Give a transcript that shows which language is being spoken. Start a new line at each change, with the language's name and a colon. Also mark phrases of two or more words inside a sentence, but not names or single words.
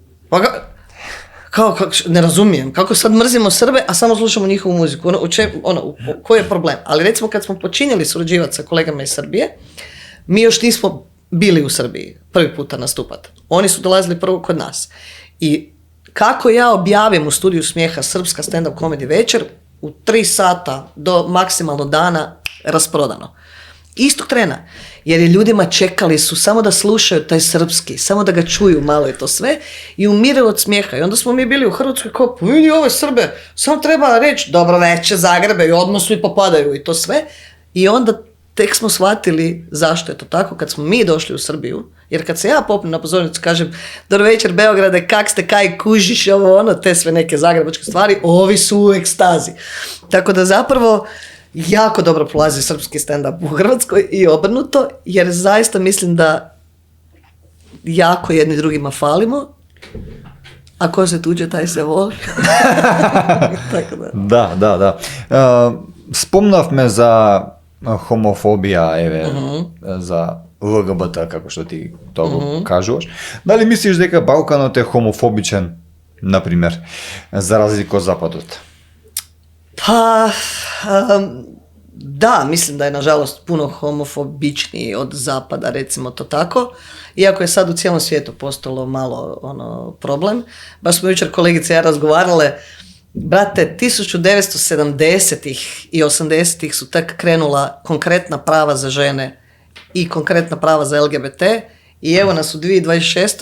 Croatian: Ne razumijem, kako sad mrzimo Srbe, a samo slušamo njihovu muziku, koji je problem? Ali recimo kad smo počinjeli surađivati sa kolegama iz Srbije, mi još nismo bili u Srbiji prvi puta nastupat. Oni su dolazili prvo kod nas. I kako ja objavim u Studiju smijeha srpska
English: stand-up comedy
Croatian: večer, u 3 sata do maksimalno dana rasprodano. Istog trena. Jer je ljudima čekali su samo da slušaju taj srpski, samo da ga čuju malo i to sve i umiraju od smijeha. I onda smo mi bili u Hrvatskoj kao, pa vidi ove Srbe, samo treba reći dobro večer Zagrebe i odmah svi popadaju i to sve. I onda tek smo shvatili zašto je to tako kad smo mi došli u Srbiju, jer kad se ja popnem na pozornicu kažem dobro večer Beograde, kak ste, kaj kužiš, te sve neke zagrebačke stvari, ovi su u ekstazi. Tako da zapravo jako dobro prolazi srpski stand-up u Hrvatskoj i obrnuto, jer zaista mislim da jako jedni drugima falimo, a ko se tuđe, taj se voli. Tako da. Da.
Macedonian: Спомнав ме за хомофобија, за LGBT, како што ти то кажеш.
Croatian: Da li misliš
Macedonian: дека Балканот е homofobичен, например, за разлика од Западот?
Croatian: Pa, da, mislim da je nažalost puno homofobičniji od Zapada, recimo to tako. Iako je sad u cijelom svijetu postalo malo problem. Baš smo jučer kolegice i ja razgovarale, brate, 1970-ih i 80-ih su tek krenula konkretna prava za žene i konkretna prava za LGBT i evo nas u 2026.